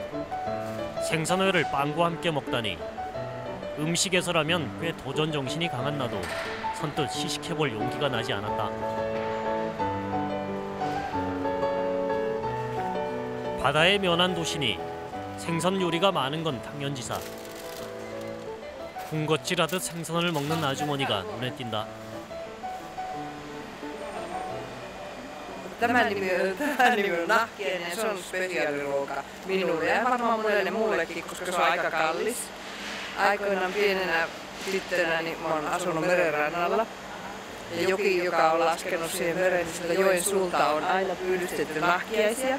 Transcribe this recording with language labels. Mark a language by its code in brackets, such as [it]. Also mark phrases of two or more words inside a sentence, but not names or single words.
[ko] 생선회를 빵과 함께 먹다니. 음식에서라면 꽤 도전 정신이 강한 나도 선뜻 시식해볼 용기가 나지 않았다. 바다에 면한 도시니 생선 요리가 많은 건 당연지사. 군것질하듯 생선을 먹는 아주머니가 눈에 띈다. [fi] Tämä nimi on nahkiainen ja se on spesiaaliruoka minulle ja varmaan monelle muullekin, koska se on aika kallis. Aikoinaan pienenä tyttönä niin mä oon asunut merenrannalla. Ja joki, joka on laskenut siihen mereen, niin sieltä joen suulta on aina pyydystetty nahkiaisia.